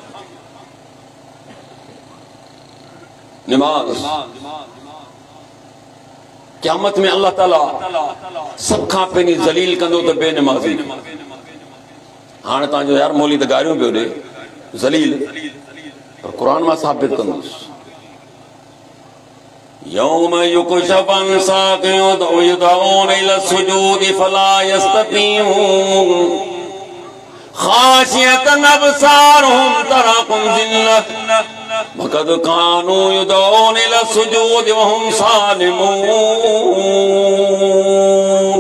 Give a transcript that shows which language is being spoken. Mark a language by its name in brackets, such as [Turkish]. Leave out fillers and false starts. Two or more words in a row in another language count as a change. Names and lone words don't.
[Sindhi] निमाज़ क़यामत में अल्लाह ताला सब खां पहिरीं ज़लील कंदो त बेनमाज़ी। हाणे तव्हांजो यार मौली त गारियूं पियो ॾे ज़लील, पर क़ुरान मां साबित कंदुसि। [Arabic] يوم يكشفن ساق يدعون إلى سجود فلا يستطيعون خاشعة أبصارهم ترهقهم ذلة وقد كانوا يدعون إلى سجود وهم سالمون.